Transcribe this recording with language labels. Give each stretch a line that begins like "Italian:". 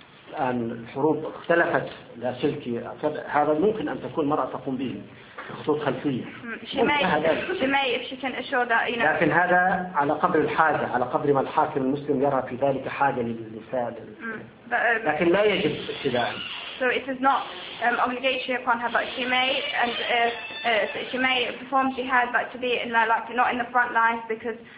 Arabic: الآن الحروب اختلفت لاسلكي هذا ممكن أن تكون مرأة تقوم به خطوط خلفية.
English: She may if she can assure that you know.
Arabic: لكن هذا على قدر الحاجة على قدر ما الحاكم المسلم يرى في ذلك حاجة للنساء. لكن لا يجب ابتداء.
English: So it is not obligation upon her, but she may and she may perform jihad, but to be in the, like not in the front lines because.